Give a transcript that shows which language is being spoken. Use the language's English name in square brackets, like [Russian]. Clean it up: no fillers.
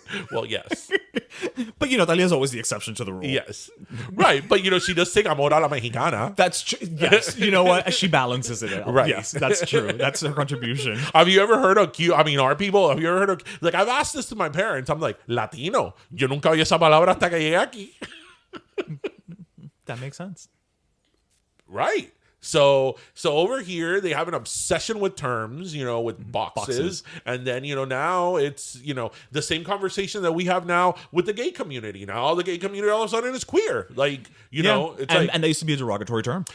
[English] Well, yes. But, Talia is always the exception to the rule. Yes. Right. But, she does sing Amor a la Mexicana. That's true. Yes. You know what? She balances it out. Right. Yes, that's true. That's her contribution. Have you ever heard of our people, have you ever heard of, like, I've asked this to my parents. I'm like, Latino. [Spanish] Yo nunca oí esa palabra hasta que llegué aquí. [English] That makes sense. Right. So over here they have an obsession with terms, with boxes. And then, now it's, the same conversation that we have now with the gay community. Now the gay community all of a sudden is queer. Like, it's and that used to be a derogatory term.